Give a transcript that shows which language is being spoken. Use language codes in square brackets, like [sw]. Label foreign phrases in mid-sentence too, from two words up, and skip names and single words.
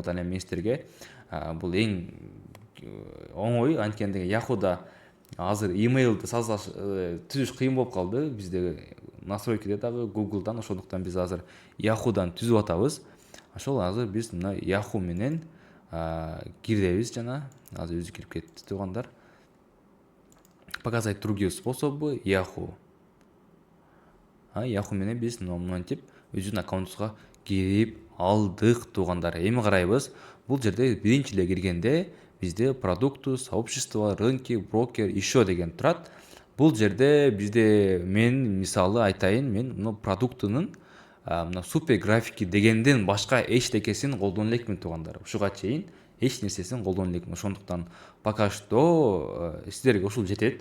[ky] Ал эми мен сиздерге бул эң оңой, анткени Yahoo'да азыр имейлди түзүш кыйын болуп калды. Бизде настройкиде дагы Google'дан, ошондуктан биз азыр Yahoo'дан түзүп атабыз. Ошол азыр биз мына Yahoo менен киребиз жана азыр өзү кирип кетти туугандар. [ru] Показать другие способы Yahoo. [ky] Yahoo менен биз мынтип өзүнүн аккаунтубузга кирип алдык туугандар. Эми карайбыз. Бул жерде биринчи эле киргенде bizde [ru] продукты, сообщество, рынки, брокер, еще [ky] деген турат. Бул жерде бизде мен мисалы айтайын, мен мына продуктынын мына супер графики дегенден башка эчтекесин колдоно элекмин туугандар. Ушуга чейин эч нерсесин колдоно элекмин. Ошондуктан [ru] пока что [ky] сиздерге ушул жетет.